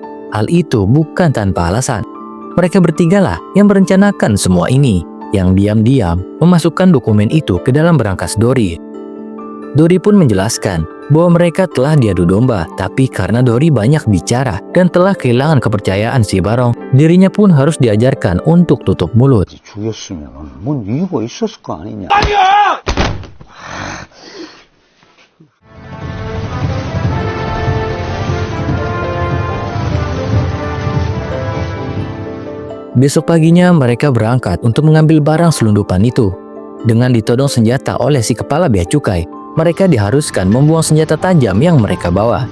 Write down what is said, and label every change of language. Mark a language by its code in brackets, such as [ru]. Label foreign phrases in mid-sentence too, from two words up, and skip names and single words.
[id] Hal itu bukan tanpa alasan. Mereka bertigalah yang merencanakan semua ini, yang diam-diam memasukkan dokumen itu ke dalam berangkas Dory. Dory pun menjelaskan bahwa mereka telah diadu domba, tapi karena Dory banyak bicara dan telah kehilangan kepercayaan si Barong, dirinya pun harus diajarkan untuk tutup mulut. [ko] 죽였으면 뭔 이유가 있었을 거 아니냐. [id] Besok paginya mereka berangkat untuk mengambil barang selundupan itu. Dengan ditodong senjata oleh si kepala bea cukai, mereka diharuskan membuang senjata tajam yang mereka bawa.